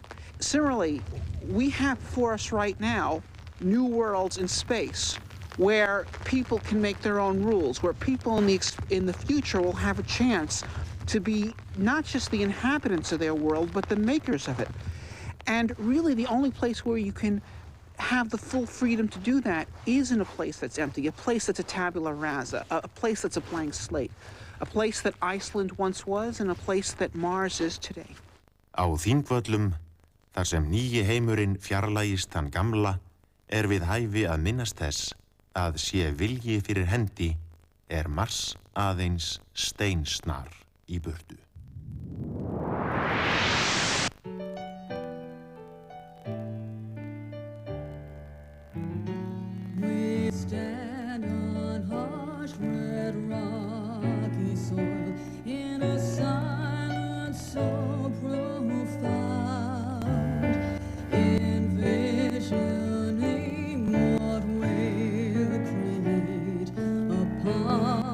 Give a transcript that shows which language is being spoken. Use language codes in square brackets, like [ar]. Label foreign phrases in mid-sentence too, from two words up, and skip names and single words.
[en] Similarly, we have before us right now new worlds in space where people can make their own rules, where people in the future will have a chance to be not just the inhabitants of their world, but the makers of it. And really the only place where you can have the full freedom to do that is in a place that's empty, a place that's a [la] tabula rasa, [en] a place that's a blank slate, a place that Iceland once was and a place that Mars is today. [is] Á Þingvöllum, þar sem nýji heimurinn fjarlægist þann gamla, við hæfi að minnast þess að sé vilji fyrir hendi Mars aðeins steinsnar í burtu. [en] We stand on harsh red rocky soil in a silence so profound, envisioning what we'll create upon